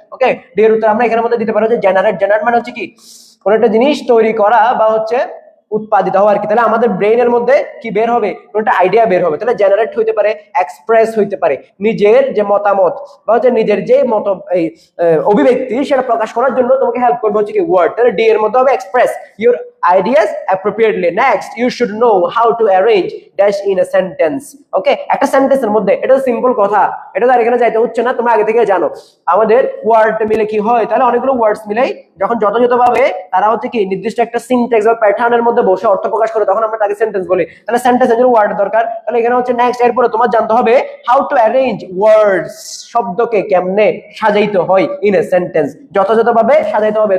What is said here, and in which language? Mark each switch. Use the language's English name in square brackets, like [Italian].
[Bangla] ওকে, D এর উত্তর আমরা এখানের মধ্যে দিতে পারি যে জেনারেট। জেনারেট মানে হচ্ছে কি কোন একটা জিনিস তৈরি করা বা হচ্ছে উৎপাদিত হওয়া আর কি। তাহলে আমাদের ব্রেইনের মধ্যে কি বের হবে, একটা আইডিয়া বের হবে। তাহলে জেনারেট হইতে পারে, এক্সপ্রেস হইতে পারে, নিজের যে মতামত বা হচ্ছে নিজের যে মত এই অভিব্যক্তি সেটা প্রকাশ করার জন্য তোমাকে হেল্প করবে হচ্ছে কি ওয়ার্ড। তাহলে ডি এর মধ্যে হবে [English] Express your ideas appropriately. Next, you should know how to arrange dash in a sentence. [Bangla] Okay, একটা সেন্টেন্সের মধ্যে, এটা সিম্পল কথা, এটা আর এখানে যাইতে হচ্ছে না, তোমরা আগে থেকে জানো আমাদের ওয়ার্ড মিলে কি হয়। তাহলে অনেকগুলো ওয়ার্ডস মিলে যখন যথাযথভাবে তারা হচ্ছে কি নির্দিষ্ট একটা সিনট্যাক্স বা প্যাটার্নের মধ্যে বসে অর্থ প্রকাশ করে, তখন আমরা তাকে সেন্টেন্স বলি। তাহলে সেন্টেন্সের জন্য ওয়ার্ড দরকার। তাহলে এখানে হচ্ছে নেক্সট, এরপরে তোমার জানতে হবে [English] how to arrange words, [Bangla] শব্দকে কেমনে সাজাইতে হয় [English] in a sentence, [Bangla] যথাযথভাবে সাজাইতে হবে।